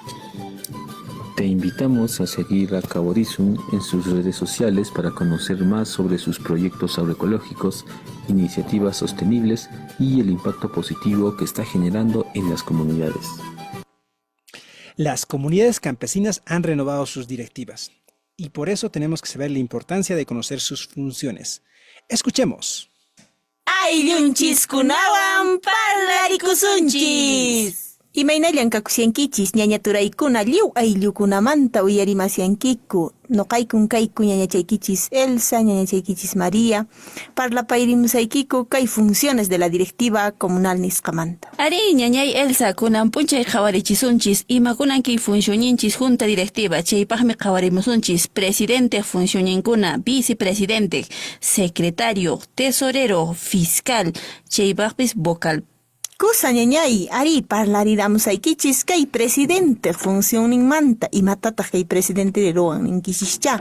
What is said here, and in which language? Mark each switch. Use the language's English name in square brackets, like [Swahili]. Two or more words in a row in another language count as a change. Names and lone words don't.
[Spanish] Te invitamos a seguir a Caborizum en sus redes sociales para conocer más sobre sus proyectos agroecológicos, iniciativas sostenibles y el impacto positivo que está generando en las comunidades. Las comunidades campesinas han renovado sus directivas y por eso tenemos que saber la importancia de conocer sus funciones. Escuchemos. [Quechua] Ayllunchis kunawan parlaricusunchis. Imaynallan kakusyankichis ñañaturaykuna lliw ayllukunamanta uyarimasyankiku. Noqaykun kayku ñañachaykichis Elsa, ñañachaykichis María. Parlapayrimusaykiku kay [Spanish] funciones de la directiva comunal [Quechua] nisqamanta. Ari ñañay Elsa kunan punchay qhawarichisunchis imakunanki funcioninchis [Spanish] junta directiva [Quechua] chaypaqmi qhawarimusunchis presidente funcionninkuna, vicepresidente, secretario, tesorero, fiscal, chaypaqpis vocal. Kusa ñañay, ari parlaridamusaykichis kay presidente funcionninmanta imatataq kay presidente de ruwan ninkichischa.